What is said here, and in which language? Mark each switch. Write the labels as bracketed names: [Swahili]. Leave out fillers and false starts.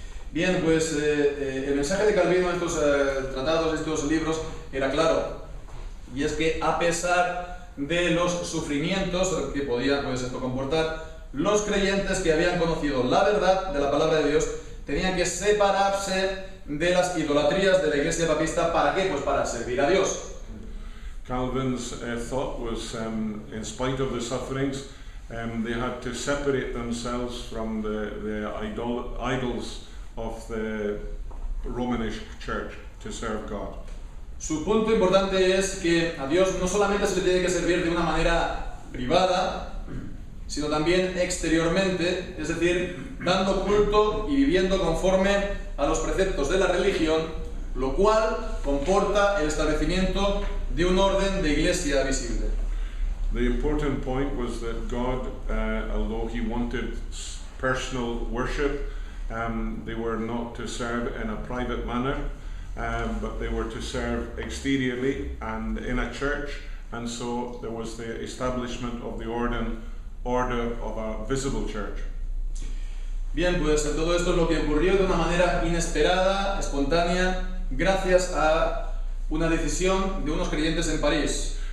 [Spanish] Bien, pues el mensaje de Calvino en estos tratados, estos libros, era claro, y es que a pesar de los sufrimientos que podía pues, esto comportar, los creyentes que habían conocido la verdad de la palabra de Dios tenían que separarse de las idolatrías de la iglesia papista. ¿Para qué? Pues para servir a Dios. [English] Calvin's thought was, in spite of the sufferings, they had to separate themselves from the idols of the Romanish Church to serve God. [Spanish] Su punto importante es que a Dios no solamente se le tiene que servir de una manera privada, sino también exteriormente, es decir, dando culto y viviendo conforme a los preceptos de la religión, lo cual comporta el establecimiento de un orden de iglesia visible. [English] The important point was that God, although he wanted personal worship, they were not to serve in a private manner, but they were to serve exteriorly and in a church, and so there was the establishment of the order of a visible church. [Spanish] Bien, pues todo esto es lo que ocurrió de una manera inesperada, espontánea, gracias a una decisión de unos creyentes en París.